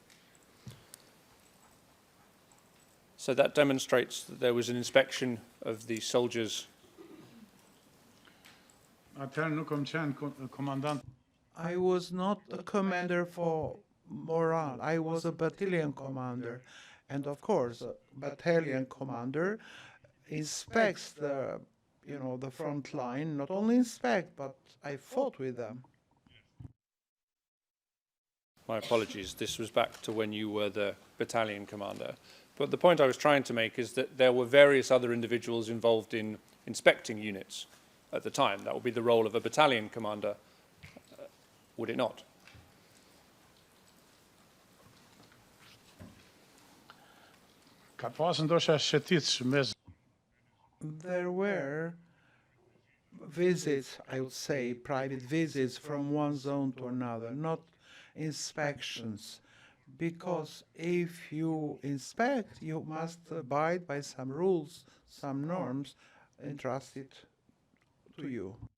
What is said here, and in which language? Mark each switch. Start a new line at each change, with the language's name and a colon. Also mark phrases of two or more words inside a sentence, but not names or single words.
English: so that demonstrates that there was an inspection of the soldiers.
Albanian: atëherë nuk kam qenë komandant.
English: I was not a commander for morale. I was a battalion commander. And of course, the battalion commander inspects the, the front line, not only inspect, but I fought with them. My apologies, this was back to when you were the battalion commander. But the point I was trying to make is that there were various other individuals involved in inspecting units at the time. That would be the role of a battalion commander, would it not?
Albanian: Ka pasur ndoshta shëtitës mes
English: There were visits, I would say, private visits from one zone to another, not inspections. Because if you inspect, you must abide by some rules, some norms entrusted to you.